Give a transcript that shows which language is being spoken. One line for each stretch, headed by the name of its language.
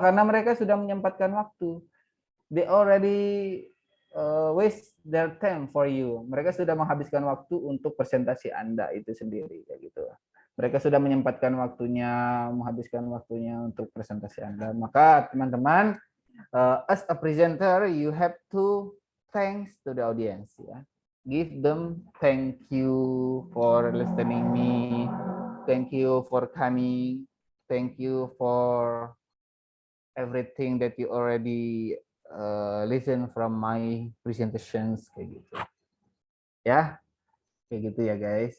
Indonesian: Karena mereka sudah menyempatkan waktu.
English: They already waste their time for you.
Indonesian: Mereka sudah menghabiskan waktu untuk presentasi Anda itu sendiri kayak gitu. Mereka sudah menyempatkan waktunya, menghabiskan waktunya untuk presentasi Anda. Maka teman-teman,
English: as a presenter, you have to thanks to the audience. Ya. Give them thank you for listening me, thank you for coming, thank you for everything that you already listen from my presentations
Indonesian: kayak gitu.
English: Ya.
Indonesian: Kayak gitu ya
English: guys.